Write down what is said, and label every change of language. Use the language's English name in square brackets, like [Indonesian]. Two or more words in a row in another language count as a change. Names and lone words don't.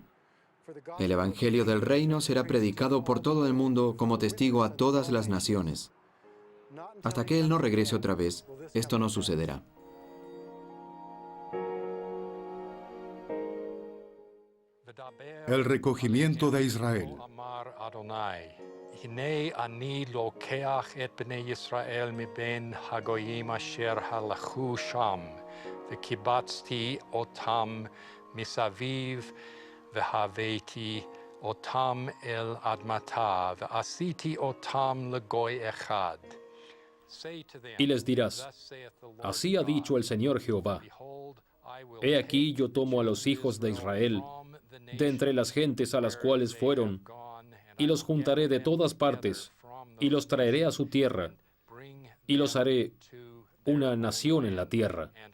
[Spanish] El Evangelio del Reino será predicado por todo el mundo como testigo a todas las naciones. Hasta que Él no regrese otra vez, esto no sucederá. El recogimiento de Israel. [Hebrew] והבאתי אותם אל אדמתה, ועשיתי אותם לגוי אחד. [Spanish] Y les dirás: así ha dicho el Señor Jehová, he aquí yo tomo a los hijos de Israel de entre las gentes a las cuales fueron, y los juntaré de todas partes, y los traeré a su tierra, y los haré una nación en la tierra.